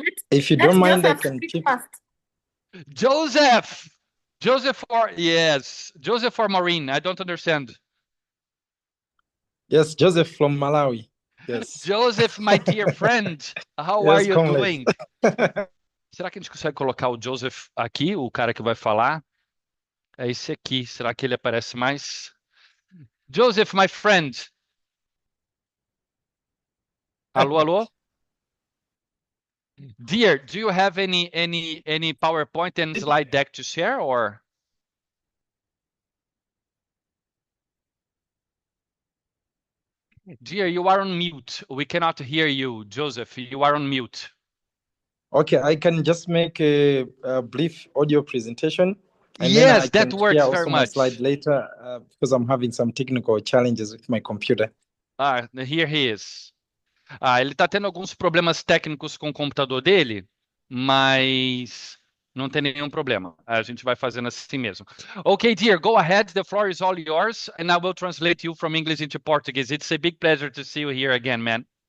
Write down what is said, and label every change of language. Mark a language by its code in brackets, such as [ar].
[en] If you don't mind, I can keep. Joseph! Joseph or Maureen, I don't understand. Yes, Joseph from Malawi. Yes. Joseph, my dear friend, how are you doing? [pt] Será que a gente consegue colocar o Joseph aqui, o cara que vai falar? É esse aqui. Será que ele aparece mais? [en] Joseph, my friend. [pt] Alô, alô? [en] Dear, do you have any PowerPoint and slide deck to share, or? Dear, you are on mute. We cannot hear you, Joseph. You are on mute. Okay, I can just make a brief audio presentation. And yes, then that works very much. Slide later because I'm having some technical challenges with my computer. Here he is. [pt] Ele está tendo alguns problemas técnicos com o computador dele, mas não tem nenhum problema. A gente vai fazendo assim mesmo. [en] Okay, dear, go ahead. The floor is all yours, and I will translate you from English into Portuguese. It's a big pleasure to see you here again, man.